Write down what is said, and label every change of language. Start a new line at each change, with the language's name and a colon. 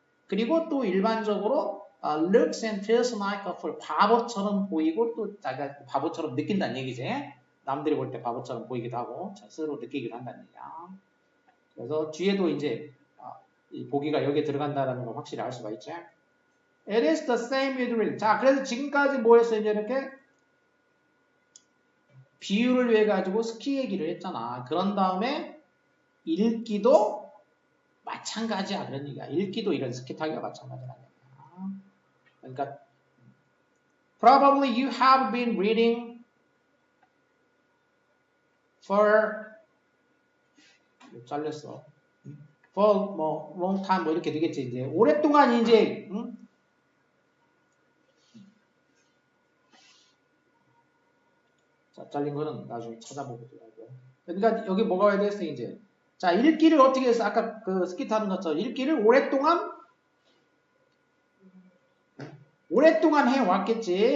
Korean: 그리고 또 일반적으로
English: looks and feels like a fool
Korean: 바보처럼 보이고 또 자기가 바보처럼 느낀다는 얘기지. 남들이 볼 때 바보처럼 보이기도 하고 스스로 느끼기도 한다는 얘기야. 그래서 뒤에도 이제 이 보기가 여기에 들어간다는 걸 확실히 알 수가 있지.
English: It is the same with reading.
Korean: 자, 그래서 지금까지 뭐 했어? 이제 이렇게 비유를 위해 가지고 스키 얘기를 했잖아. 그런 다음에 읽기도 마찬가지야. 그런 얘기야. 읽기도 이런 스키 타기가 마찬가지라는 얘기야. 그러니까
English: Probably you have been reading for
Korean: 잘렸어. for 뭐
English: long time
Korean: 뭐 이렇게 되겠지. 이제 오랫동안 이제 자, 잘린 거는 나중에 찾아보고 들어가고요. 그러니까 여기 뭐가 와야 되겠어 이제. 자, 읽기를 어떻게 해서 아까 그 스키 타는 것처럼 읽기를 오랫동안 해왔겠지.